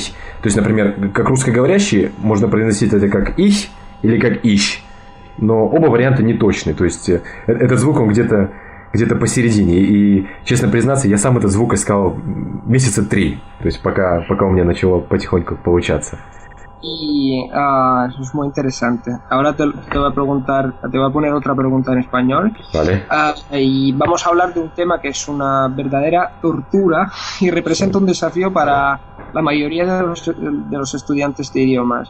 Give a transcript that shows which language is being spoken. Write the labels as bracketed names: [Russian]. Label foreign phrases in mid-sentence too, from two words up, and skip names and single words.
[Russian] То есть, например, как русскоговорящий можно произносить это как «их» или как «ищ». Но оба варианта не точны. То есть, этот звук, он где-то посередине. И, честно признаться, я сам этот звук искал месяца 3. То есть, пока у меня начало потихоньку получаться. [Spanish] Y es muy interesante. Ahora te voy a preguntar, te voy a poner otra pregunta en español. Vale. Y vamos a hablar de un tema que es una verdadera tortura y representa un desafío para la mayoría de los estudiantes de idiomas.